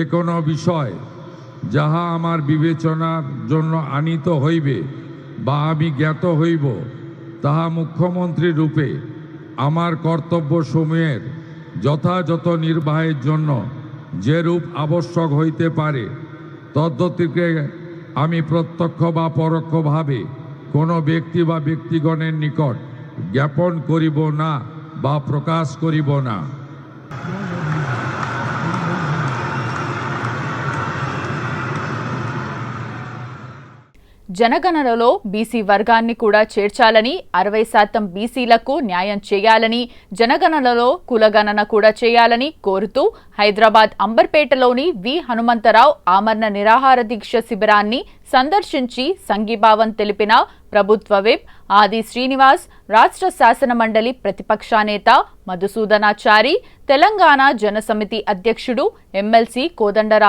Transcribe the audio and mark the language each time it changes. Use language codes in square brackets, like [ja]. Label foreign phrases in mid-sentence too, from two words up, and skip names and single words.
[bn] কোনো বিষয় যাহা আমার বিবেচনার জন্য আনিত হইবে বা আমি জ্ঞাত হইব, তাহা মুখ্যমন্ত্রী রূপে আমার কর্তব্যসমূহের যথাযথ নির্বাহের জন্য যেরূপ আবশ্যক হইতে পারে তদ্গতিকে আমি প্রত্যক্ষ বা পরোক্ষভাবে কোনো ব্যক্তি বা ব্যক্তিগণের নিকট জ্ঞাপন করিব না বা প্রকাশ করিব না। [te] జనగణనలో బీసీ వర్గాన్ని కూడా చేర్చాలని, 60% బీసీలకు న్యాయం చేయాలని, జనగణనలో కులగణన కూడా చేయాలని కోరుతూ హైదరాబాద్ అంబర్పేటలోని వి హనుమంతరావు ఆమరణ నిరాహార దీక్ష శిబిరాన్ని సందర్శించి సంఘీభావం తెలిపిన ప్రభుత్వ విప్ ఆది శ్రీనివాస్, రాష్ట్ర శాసన మండలి ప్రతిపక్ష నేత మధుసూదనాచారి, తెలంగాణ జనసమితి అధ్యక్షుడు ఎమ్మెల్సీ కోదండరాం